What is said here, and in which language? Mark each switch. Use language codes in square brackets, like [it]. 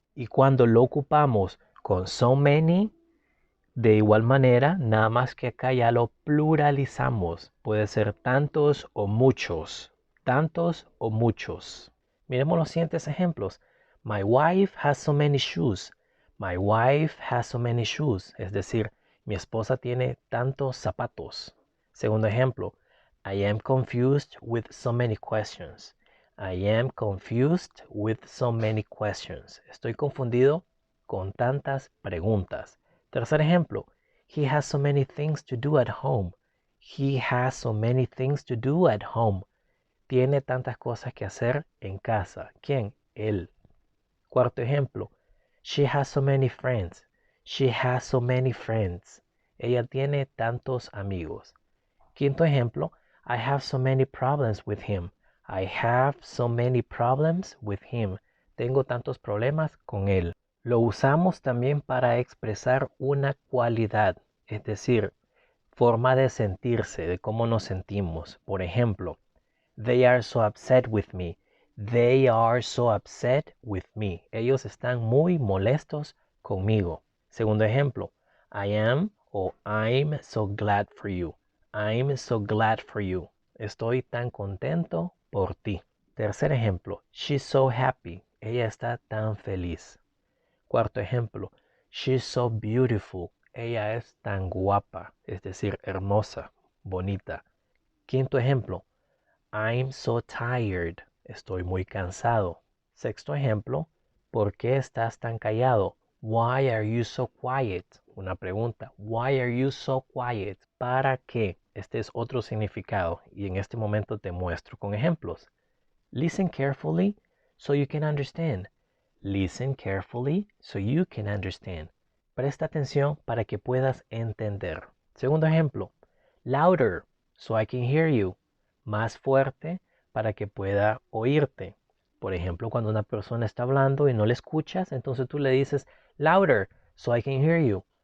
[es] Y cuando lo ocupamos con so many, de igual manera, nada más que acá ya lo pluralizamos. Puede ser tantos o muchos. Tantos o muchos. Miremos los siguientes ejemplos. [en] My wife has so many shoes. My wife has so many shoes. [es] Es decir, mi esposa tiene tantos zapatos. Segundo ejemplo. [en] I am confused with so many questions. I am confused with so many questions. [es] Estoy confundido con tantas preguntas. Tercer ejemplo. [en] He has so many things to do at home. He has so many things to do at home. [es] Tiene tantas cosas que hacer en casa. ¿Quién? Él. Cuarto ejemplo. [en] She has so many friends. She has so many friends. [es] Ella tiene tantos amigos. Quinto ejemplo. [en] I have so many problems with him. I have so many problems with him. [es] Tengo tantos problemas con él. Lo usamos también para expresar una cualidad, es decir, forma de sentirse, de cómo nos sentimos. Por ejemplo, [en] they are so upset with me. They are so upset with me. [es] Ellos están muy molestos conmigo. Segundo ejemplo, [en] I am o I'm so glad for you. I'm so glad for you. [es] Estoy tan contento por ti. Tercer ejemplo, [en] she's so happy. [es] Ella está tan feliz. Cuarto ejemplo, [en] she's so beautiful. [es] Ella es tan guapa, es decir, hermosa, bonita. Quinto ejemplo, [en] I'm so tired. [es] Estoy muy cansado. Sexto ejemplo, ¿por qué estás tan callado? [en] Why are you so quiet? [es] Una pregunta. [en] Why are you so quiet? [es] ¿Para qué? Este es otro significado y en este momento te muestro con ejemplos. [en] Listen carefully so you can understand. Listen carefully so you can understand. [es] Presta atención para que puedas entender. Segundo ejemplo. [en] Louder so I can hear you. [es] Más fuerte para que pueda oírte. Por ejemplo, cuando una persona está hablando y no le escuchas, entonces tú le dices [en] louder so I can hear you.